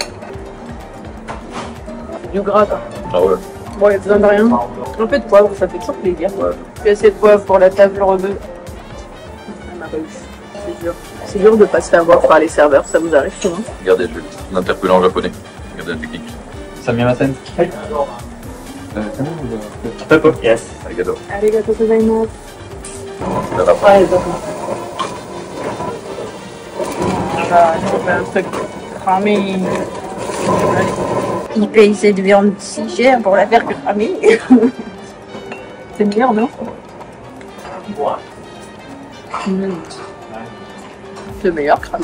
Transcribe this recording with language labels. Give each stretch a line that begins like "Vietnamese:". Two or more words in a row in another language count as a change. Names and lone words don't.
French: Du gras, quoi. Ah ouais. Bon, il y a besoin de rien. Un peu de poivre, ça fait toujours plaisir. Ouais. Puis assez de poivre pour la table rebeu. C'est dur. C'est dur de pas se faire voir par les serveurs, ça vous arrive souvent? Regardez, je vais l'interpeller en japonais. Regardez la technique. Samyamasen.
English: Yes.
Japanese: Arigato. ありがとうございます.
French: Ça va pas. Ouais, d'accord. Je fais un truc cramé. Il paye cette viande si chère pour la faire cramer. C'est meilleur, non? C'est meilleur cramé.